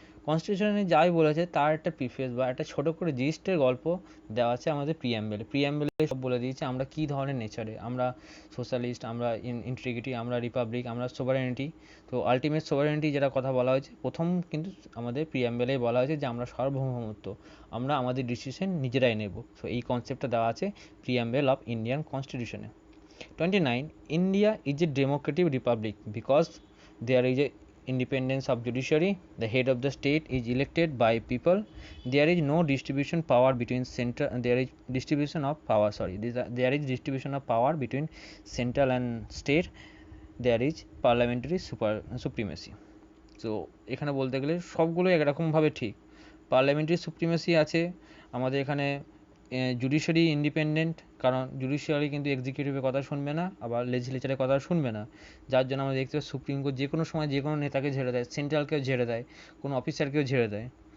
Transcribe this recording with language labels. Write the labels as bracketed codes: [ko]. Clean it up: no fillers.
[bn] কনস্টিটিউশনে যাই বলেছে তার একটা প্রিফেস বা একটা ছোটো করে জিস্টের গল্প দেওয়া আছে আমাদের প্রিয়াম্বেলে সব বলে দিয়েছে আমরা কী ধরনের নেচারে, আমরা সোশ্যালিস্ট, আমরা ইন্টিগ্রিটি, আমরা রিপাবলিক, আমরা সোভারেনিটি। তো আলটিমেট সোভারেনিটি যেটা কথা বলা হয়েছে প্রথম কিন্তু আমাদের প্রিয়াম্বেলেই বলা হয়েছে যে আমরা সার্বভৌমত্ব, আমরা আমাদের ডিসিশন নিজেরাই নেব। সো এই কনসেপ্টটা দেওয়া আছে preamble of Indian কনস্টিটিউশনে। [en] 29. India is a democratic republic because there is a independence of judiciary. The head of the state is elected by people. There is no distribution power between center. There is distribution of power. Sorry, there is distribution of power between central and state. There is parliamentary supremacy. [bn] তো এখানে বলতে গেলে সবগুলো একরকমভাবে ঠিক। Parliamentary supremacy আছে আমাদের এখানে, judiciary independent, কারণ জুডিশিয়ারি কিন্তু এক্সিকিউটিভের কথা শুনবে না, আবার লেজিসলেচারের কথা শুনবে না, যার জন্য আমরা দেখতে পাই সুপ্রিম কোর্ট যে কোনো সময় যে কোনো নেতাকে ঝেড়ে দেয়, সেন্ট্রালকেও ঝেড়ে দেয়, কোনো অফিসারকেও ঝেড়ে দেয়।